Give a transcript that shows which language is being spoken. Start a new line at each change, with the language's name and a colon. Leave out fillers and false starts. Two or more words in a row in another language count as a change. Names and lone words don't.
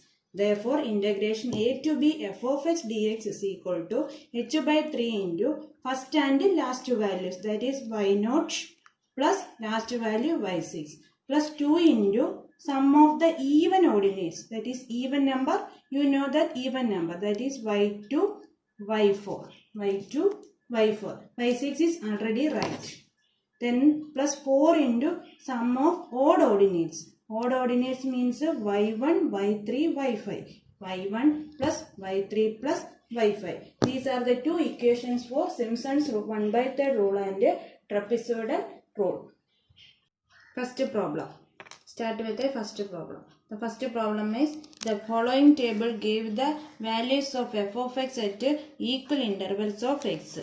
English: Therefore, integration a to b f of x dx is equal to h by 3 into first and last values, that is y0 plus last value y6 plus 2 into sum of the even ordinates, that is even number, you know that even number, that is y2, y4, y2, y4, y6 is already right. Then plus 4 into sum of odd ordinates. Odd ordinates means y1, y3, y5, y1 plus y3 plus y5. These are the two equations for Simpson's 1 by 3rd rule and trapezoidal rule. First problem. Start with the first problem. The first problem is the following table gave the values of f of x at equal intervals of x.